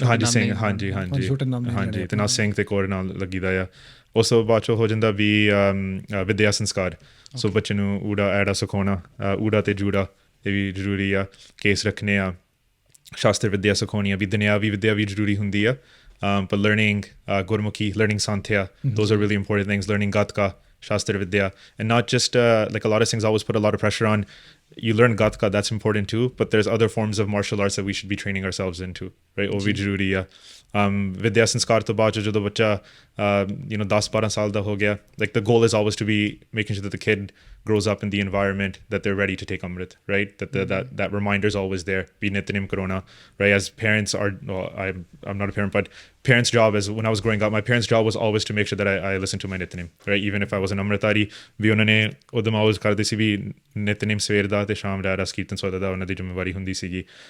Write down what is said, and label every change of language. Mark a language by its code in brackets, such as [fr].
[pa] ਹਾਂਜੀ ਸਿੰਘ, ਹਾਂਜੀ ਤੇ ਨਾਲ ਸਿੰਘ ਤੇ ਕੌਰ ਨਾਲ ਲੱਗੀਦਾ ਆ। ਉਸ ਤੋਂ ਬਾਅਦ ਚੋਂ ਹੋ ਜਾਂਦਾ ਵੀ ਵਿਦਿਆ ਸੰਸਕਾਰ। ਸੋ ਬੱਚੇ ਨੂੰ ਊੜਾ ਐੜਾ ਸਿਖਾਉਣਾ, ਊੜਾ ਤੇ ਜੂੜਾ ਇਹ ਵੀ ਜ਼ਰੂਰੀ ਆ। ਕੇਸ ਰੱਖਣੇ ਆ, ਸ਼ਾਸਤਰ ਵਿਦਿਆ ਸਿਖਾਉਣੀ ਆ, ਵੀ ਦੁਨਿਆਵੀ ਵਿਦਿਆ ਵੀ ਜ਼ਰੂਰੀ ਹੁੰਦੀ ਆ। [en] But learning Gurmukhi, learning Santhya, those are really important things. Learning Gatka, Shastra Vidya, and not just like a lot of things always put a lot of pressure on. You learn Gatka, that's important too, but there's other forms of martial arts that we should be training ourselves into, right? [pa] ਉਹ ਵੀ ਜ਼ਰੂਰੀ ਆ। ਵਿਦਿਆ ਸੰਸਕਾਰ ਤੋਂ ਬਾਅਦ ਜਦੋਂ ਬੱਚਾ 10-12 ਸਾਲ ਦਾ ਹੋ ਗਿਆ, [en] like the goal is always to be making sure that the kid grows up in the environment that they're ready to take Amrit, right? That reminder is always there. Be Nityanim Corona, right? As parents are, I'm not a parent, but parents' job is, when I was growing up, my parents' job was always to make sure that I listened to my Nityanim, right? Even if I was an Amritari, [pa] ਵੀ ਉਹਨਾਂ ਨੇ ਉਦੋਂ always ਕਰਦੇ ਸੀ ਵੀ Nityanim ਸਵੇਰ ਦਾ ਤੇ ਸ਼ਾਮ ਦਾ ਰਸ ਕੀਰਤਨ ਸੋਦਾ ਦਾ ਉਹਨਾਂ ਦੀ ਜ਼ਿੰਮੇਵਾਰੀ ਹੁੰਦੀ ਸੀਗੀ।